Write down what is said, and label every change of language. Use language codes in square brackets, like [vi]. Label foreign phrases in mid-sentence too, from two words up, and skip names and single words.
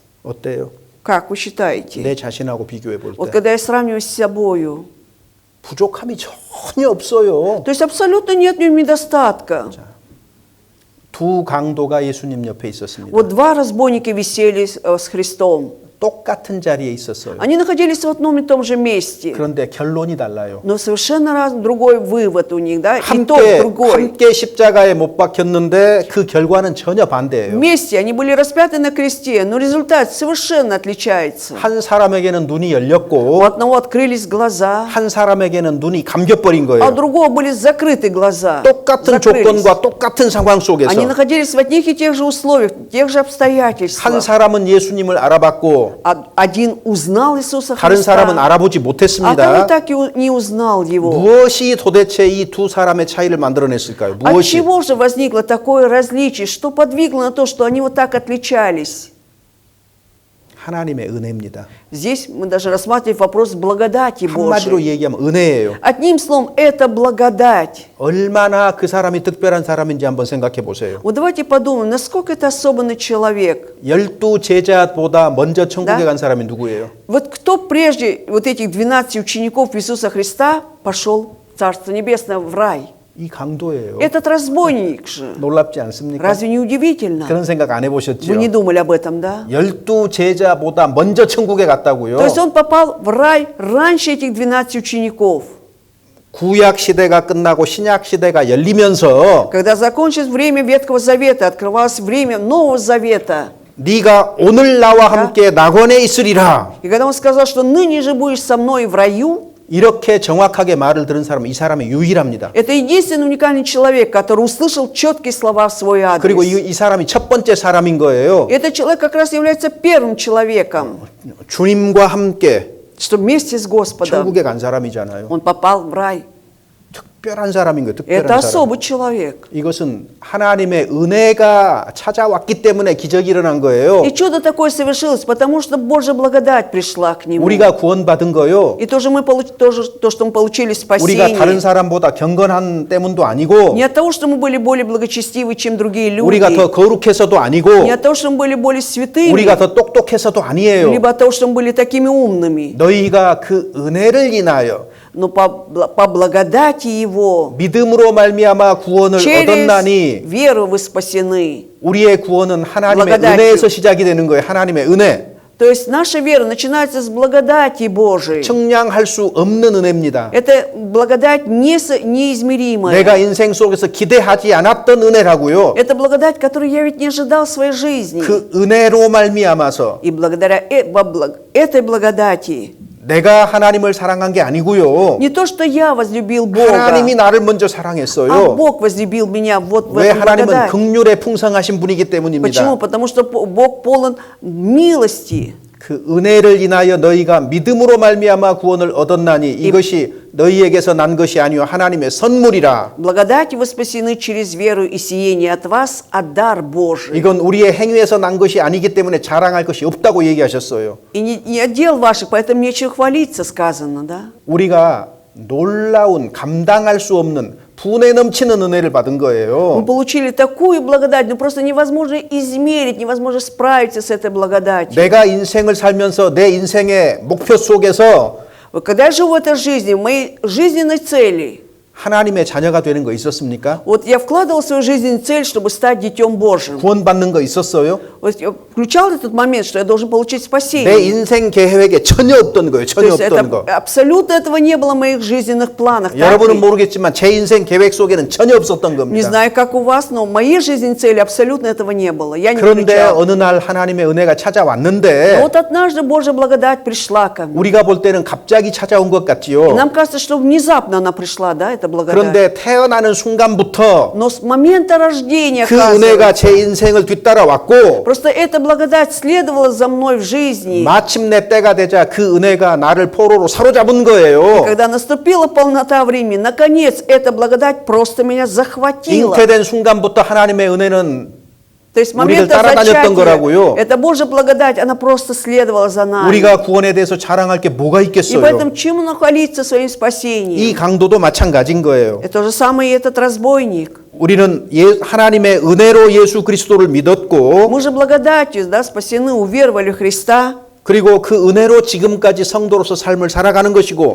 [ko] 어때요? [ru] Как вы считаете? [ko] 내 자신하고 비교해 볼 [ru] Вот [ko] 때 [ru] когда я сравниваю с собою, [ko] 부족함이 전혀 없어요. [ru] то есть абсолютно нет в нем недостатка. [ko] 두 강도가 예수님 옆에 있었습니다. [ru] Вот два разбойника висели с Христом. [ko] 똑같은 자리에 있었어요. [ru] Они находились в одном и том же месте. [ko] 그런데 결론이 달라요. [ru] Но совершенно другой вывод у них, да? Итог [ko] 함께 [ru] другой. [ko] 함께 십자가에 못 박혔는데 그 결과는 전혀 반대예요. [ru] Вместе они были распяты на кресте, но результат совершенно отличается. [ko] 한 사람에게는 눈이 [ru] У [ko] 열렸고 [ru] одного открылись глаза, [ko] 한 사람에게는 눈이 감겨버린 [ru] а у [ko] 거예요. [ru] другого были закрыты глаза. [ko] 똑같은 [ru] закрылись. [ko] 조건과 똑같은 상황 속에서 [ru] Они находились в одних и тех же условиях, тех же [ko] 한 [ru] обстоятельствах. [ko] 사람은 예수님을 알아봤고 [ru] Один узнал Иисуса [ko] 다른 사람은 [ru] Христа, [ko] 알아보지 [ru] а [ko] 못했습니다. [ru] второй так и не узнал Его. [ko] 무엇이 도대체 이 두 사람의 차이를 만들어냈을까요? [ru] От [ko] 무엇이? [ru] чего же возникло такое различие? Что подвигло на то, что они вот так отличались? [ko] 하나님의 은혜입니다. [ru] Здесь мы даже рассматриваем вопрос благодати [ko] 한마디로 [ru] Божией. [ko] 얘기하면 은혜예요. [ru] Одним словом, это благодать. [ko] 얼마나 그 사람이 특별한 사람인지 한번 생각해 보세요. [ru] Вот давайте подумаем, насколько это особенный человек. [ko] 12 제자보다 먼저 천국에 [ru] Да? [ko] 간 사람이 누구예요? [ru] Вот кто прежде вот этих 12 учеников Иисуса Христа пошел в Царство Небесное, в рай? [ko] 이 강도예요. [ru] Этот разбойник же. [ko] 놀랍지 않습니까? [ru] Разве не удивительно? [ko] 그런 생각 안 [ru] Вы [ko] 해보셨죠? [ru] не думали об этом, да? [ko] 12 제자보다 먼저 천국에 갔다고요. [ru] То есть он попал в рай раньше этих 12 учеников. [ko] 구약 시대가 끝나고 신약 시대가 열리면서 [ru] Когда закончилось время Ветхого Завета, открывалось время Нового Завета. [ko] 네가 오늘 나와 함께 낙원에 있으리라. [ru] И когда он сказал, что ныне же будешь со мной в раю, [ko] 이렇게 정확하게 말을 들은 사람은 이 사람이 유일합니다. [ru] это единственный уникальный человек, который услышал четкие слова в свой [ko] 그리고 [ru] адрес. [ko] 이 사람이 첫 번째 사람인 거예요. [ru] Этот человек как раз является первым человеком, [ko] 주님과 함께 [ru] что вместе с Господом [ko] 천국에 간 사람이잖아요. [ru] он попал в рай. [ko] 특별한 사람인 거예요. [ru] Это [ko] 특별한 사람. [ru] особый человек. [ko] 이것은 하나님의 은혜가 찾아왔기 때문에 기적이 일어난 거예요. [ru] И чудо такое совершилось, потому что Божья благодать пришла к нему. [ko] 우리가 구원받은 거요. [ru] И тоже мы то, что мы получили [ko] 우리가 다른 [ru] спасение, [ko] 사람보다 경건한 때문도 아니고 [ru] не от того, что мы были более благочестивы, чем другие люди, [ko] 우리가 더 거룩해서도 아니고 [ru] не от того, что мы были более святыми, [ko] 우리가 더 똑똑해서도 아니에요. [ru] либо от того, что мы были такими умными, [ko] 너희가 그 은혜를 인하여 [ru] но по благодати Его, [ko] 믿음으로 말미암아 구원을 [ru] через [ko] 얻었나니 [ru] веру вы спасены. [ko] 우리의 구원은 하나님의 [ru] благодатью. [ko] 은혜에서 시작이 되는 거예요. 하나님의 은혜. [ru] То есть наша вера начинается с благодати Божией. [ko] 측량할 수 없는 은혜입니다. [ru] Это благодать неизмеримая. [ko] 내가 인생 속에서 기대하지 않았던 은혜라고요. [ru] Это благодать, которую я ведь не ожидал в своей жизни. [ko] 그 은혜로 말미암아서 [ru] И благодаря этой благодати, [ko] 내가 하나님을 사랑한 게 아니고요. [ru] не то, что я возлюбил Бога, [ko] 하나님이 나를 먼저 [ru] а [ko] 사랑했어요. [ru] Бог возлюбил меня вот в [ko] 왜 [ru] эту [ko] 하나님은 [ru] благодать. [ko] 긍휼에 풍성하신 분이기 [ru] Почему? [ko] 때문입니다. [ru] Потому что Бог полон милости. [ko] 그 은혜를 인하여 너희가 믿음으로 말미암아 구원을 얻었나니 이것이 너희에게서 난 것이 아니요 하나님의 선물이라. [ru] Благодатью вы спасены через веру, и сие не от вас, а дар Божий. [ko] 이건 우리의 행위에서 난 것이 아니기 때문에 자랑할 것이 없다고 얘기하셨어요. [ru] И не от дел ваших, поэтому нечего хвалиться, сказано, да? [ko] 우리가 놀라운 감당할 수 없는 분에 넘치는 은혜를 받은 [ru] Мы [ko] 거예요. [ru] получили такую благодать, ну просто невозможно измерить, невозможно справиться с этой благодатью. [ko] 내가 인생을 살면서 내 인생의 목표 속에서 [ru] Вот когда я живу в этой жизни, в моей жизненной цели, [ko] 하나님의 자녀가 되는 거 있었습니까? [ru] Вот я вкладывал в свою жизнь цель, чтобы стать детем Божьим. [ko] 구원받는 거 있었어요? [ru] Вот я включал этот момент, что я должен получить [ko] 내 [ru] спасение. [ko] 인생 계획에 전혀 없던 거예요. [ru] То [ko] 전혀 [ru] есть [ko] 없던 거. [ru] абсолютно этого не было в моих жизненных планах. так [ko] 여러분은 [ru] ли? [ko] 모르겠지만 제 인생 계획 속에는 전혀 없었던 [ru] Не [ko] 겁니다. [ru] знаю, как у вас, но в моей жизненной цели абсолютно этого не было. Я не [ko] 그런데 [ru] включал. [ko] 어느 날 하나님의 은혜가 [ru] Но [ko] 찾아왔는데 [ru] вот однажды Божья благодать пришла ко мне. [ko] 우리가 볼 때는 갑자기 찾아온 것 [ru] И [ko] 같지요. [ru] нам кажется, что внезапно она пришла, да, эта благодать. [ko] 그런데 태어나는 순간부터 [ru] Но с момента рождения, [ko] 그 은혜가 제 [ru] оказывается, [ko] 인생을 뒤따라왔고 [ru] просто эта благодать следовала за мной в жизни. [ko] 마침내 때가 되자 그 은혜가 나를 포로로 사로잡은 거예요. [ru] Когда наступила полнота времени, наконец эта благодать просто меня захватила. [ko] 잉태된 순간부터 하나님의 은혜는 [ru] То есть с [ko] 우리를 [ru] момента [ko] 따라다녔던 거라고요. [ru] зачатия, эта Божья благодать, она просто следовала за нами. [ko] 우리가 구원에 대해서 자랑할 게 뭐가 [ru] И [ko] 있겠어요? [ru] поэтому чему нахвалиться своим спасением? [ko] 이 강도도 마찬가지인 거예요. [ru] Это же самый и этот разбойник. [ko] 우리는 하나님의 은혜로 예수 그리스도를 믿었고 [ru] Мы же благодатью, да, спасены, уверовали в Христа. [ko] 그리고 그 은혜로 지금까지 성도로서 삶을 살아가는 것이고